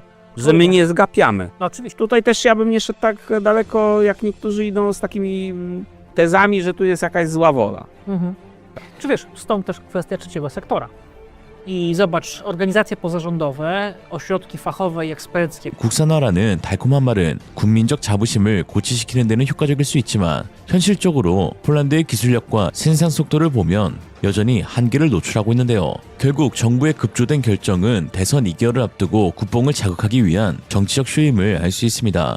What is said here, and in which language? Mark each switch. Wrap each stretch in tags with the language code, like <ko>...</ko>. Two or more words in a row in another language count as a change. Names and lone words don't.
<pl>Że my nie zgapiamy. No oczywiście. Tutaj też ja bym nie szedł tak daleko, jak niektórzy idą z takimi tezami, że tu jest jakaś zła wola. Czy wiesz, stąd też kwestia trzeciego sektora. I zobacz, organizacje pozarządowe, ośrodki fachowe i eksperckie.</pl> <ko>국산화라는 달콤한 말은 국민적 자부심을 고취시키는 데는 효과적일 수 있지만 현실적으로 폴란드의 기술력과 생산 속도를 보면 여전히 한계를 노출하고 있는데요. 결국 정부의 급조된 결정은 대선 2개월을 앞두고 국뽕을 자극하기 위한 정치적 쇼임을 알 수 있습니다.</ko>